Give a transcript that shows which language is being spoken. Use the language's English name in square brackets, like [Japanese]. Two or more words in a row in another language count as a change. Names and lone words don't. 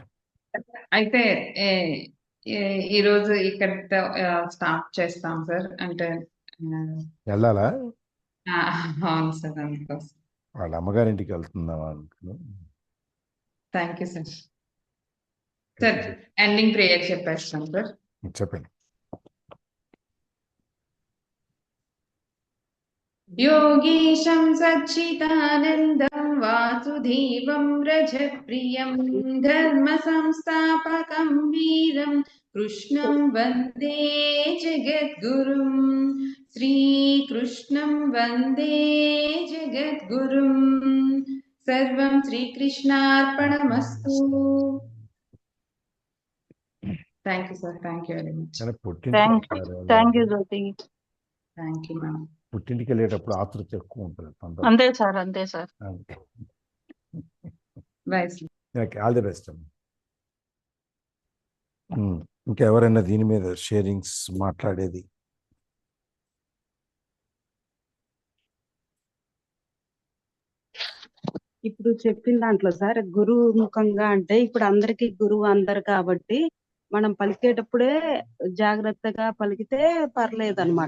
[Telugu] అయితే ఈరోజు ఇక్కడ స్టాప్ చేస్తాం సార్. అంటే వెళ్ళాలా? అవును సార్, అందుకోసం. వాళ్ళ అమ్మగారింటికి వెళ్తుందామా అనుకున్నాను. [English] Thank you sir. Sir ending prayer [Telugu] చెప్పేస్తాం సార్. చెప్పండి. [Sanskrit] योगीशं सच्चिदानन्दं वासुदेवं रजप्रियं धर्मसंस्थापकं वीरं कृष्णं वन्दे जगद्गुरुं, श्रीकृष्णं वन्दे जगद्गुरुं। सर्वं श्रीकृष्णार्पणमस्तु. [English] Thank you sir, thank you very much. Thank you Jyoti. Thank you ma'am. [Telugu] పుట్టింటికి వెళ్ళేటప్పుడు ఆతృత ఎక్కువ ఉంటుంది. అంతే సార్. [English] All the best. [Telugu] ఇంకెవరైనా దీని మీద షేరింగ్స్ మాట్లాడేది? ఇప్పుడు చెప్పిన దాంట్లో సార్ గురువు ముఖంగా అంటే ఇప్పుడు అందరికి గురువు అందరు కాబట్టి మనం పలికేటప్పుడే జాగ్రత్తగా పలికితే పర్లేదు అనమాట.